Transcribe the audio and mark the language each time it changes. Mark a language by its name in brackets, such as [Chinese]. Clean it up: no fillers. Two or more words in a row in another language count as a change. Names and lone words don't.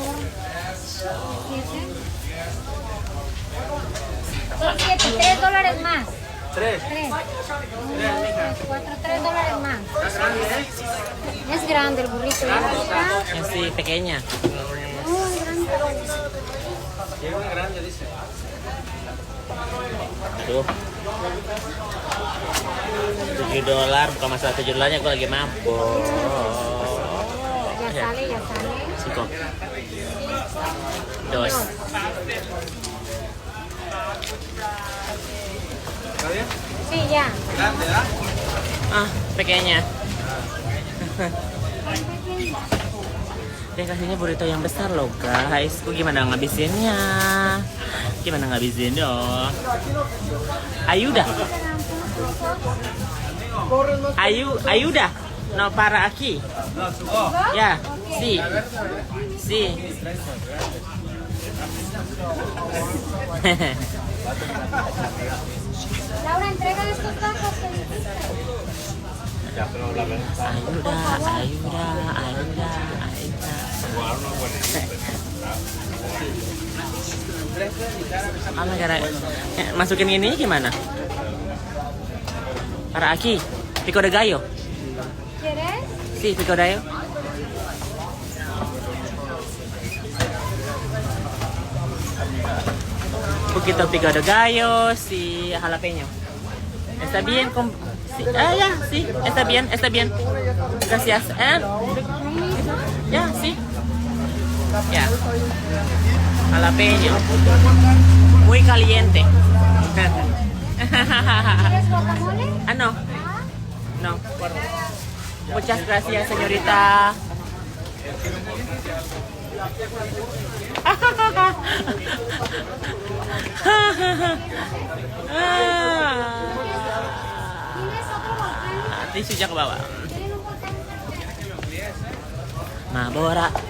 [Spanish] Son $3 más. Tres. Tres. Cuatro, $3 más. Es grande el burrito. ¿Ya? Sí, pequeña. Muy grande. Llega una grande, dice. [Indonesian] Aduh. $7, bukan masalah $7, aku lagi mabok. [Spanish] Ya sale, ya sale. Cinco. Dos. ¿Está bien? Sí, ya. Grande, ¿verdad? Ah, pequeña. [Indonesian] Dia kasihnya burrito yang besar loh guys. Aku gimana ngabisinnya? Gimana ngabisinnya? [Spanish] Ayuda. Ayuda. No para aquí. Oh, Ya, sí. Sí. Laura, entrega estos tacos que dijiste. Ayuda. [Indonesian] Masukin ini gimana? [Spanish] Para aquí, pico de gallo. ¿Quieres? Sí, pico de gallo. Poquito pico de gallo, sí, jalapeño. ¿Está bien? Sí. Ya, sí, está bien. Gracias. Ya, sí. Ya. Jalapeño. Muy caliente. ¿Quieres guacamole? Ah, no. No. Muchas gracias, señorita. [Indonesian] Tisunya ke bawah. Mabora.